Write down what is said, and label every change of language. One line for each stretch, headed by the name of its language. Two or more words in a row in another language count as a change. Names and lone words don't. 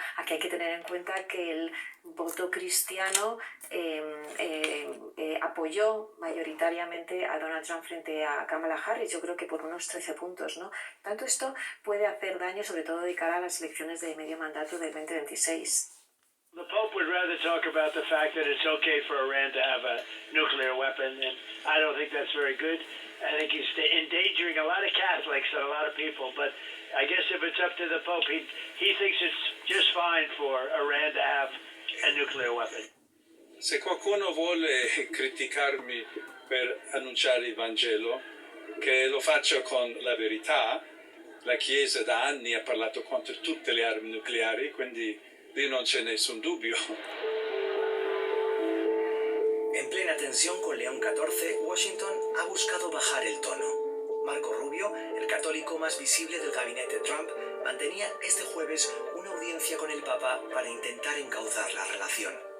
Spanish: Aquí hay que tener en cuenta que el voto cristiano apoyó mayoritariamente a Donald Trump frente a Kamala Harris, yo creo que por unos 13 puntos, ¿no? Tanto esto puede hacer daño, sobre todo de cara a las elecciones de medio mandato del 2026.
English: The Pope would rather talk about the fact that it's okay for Iran to have a nuclear weapon, and I don't think that's very good. I think he's endangering a lot of Catholics and a lot of people, but I guess if it's up to the Pope, he thinks it's just fine for Iran to have a nuclear weapon.
Italian: Se qualcuno vuole criticarmi per annunciare il Vangelo, che lo faccio con la verità. La Chiesa da anni ha parlato contro tutte le armi nucleari, quindi lì non c'è nessun dubbio.
Spanish: En plena tensión con León XIV, Washington ha buscado bajar el tono. Marco Rubio, el católico más visible del gabinete Trump, mantenía este jueves una audiencia con el Papa para intentar encauzar la relación.